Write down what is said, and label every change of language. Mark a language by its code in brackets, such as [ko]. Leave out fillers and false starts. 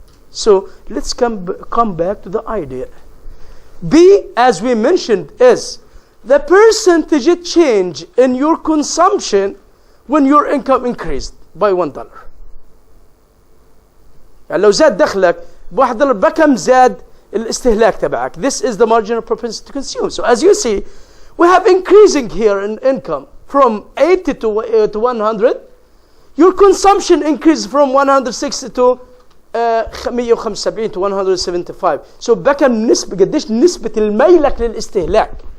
[en] So let's come back to the idea. B, as we mentioned, is the percentage change in your consumption when your income increased by $1. [ar] يعني لو زاد دخلك $1 بكم زاد الاستهلاك تبعك. [en] This is the marginal propensity to consume. So as you see, we have increasing here in income from 80 to 100. Your consumption increased from 160 to 175 to 175. [ar] So بكم نسبة قديش نسبة الميلك للاستهلاك.